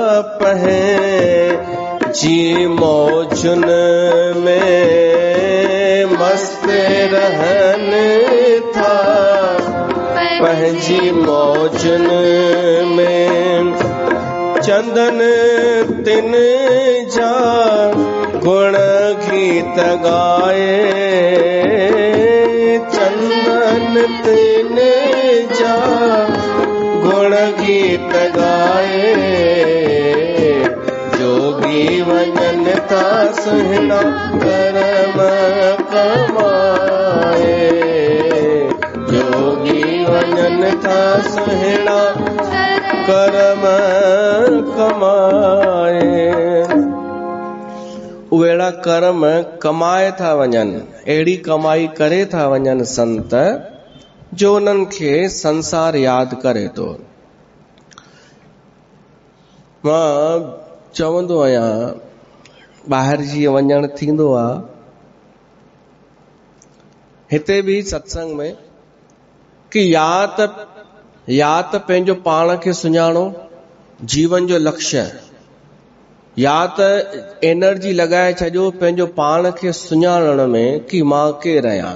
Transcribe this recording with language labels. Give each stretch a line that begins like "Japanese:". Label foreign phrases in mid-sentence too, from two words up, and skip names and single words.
Sindhi: पहे जी मौजुन में, मस्त रहन था पंहिंजी मौजन में, चंदन तिन जा गुण गीत गाए, चंदन तिन जा गुण गीत गाए, जोगी वञन था सुहिणा परम कमाए, था सुहिणा कर्म कमाए। उहेड़ा कर्म कमाए था वञनि, अहिड़ी कमाई करे था वञनि संत जो उन्हनि खे संसार यादि करे थो। मां चवंदो आहियां ॿाहिरि जीअं वञणु थींदो आहे, हिते बि सत्संग में, कि या त पंहिंजो पाण खे सुञाणो, जीवन जो लक्ष्य, या त एनर्जी लॻाए छॾियो पंहिंजो पाण खे सुञाणण में कि मां केरु आहियां।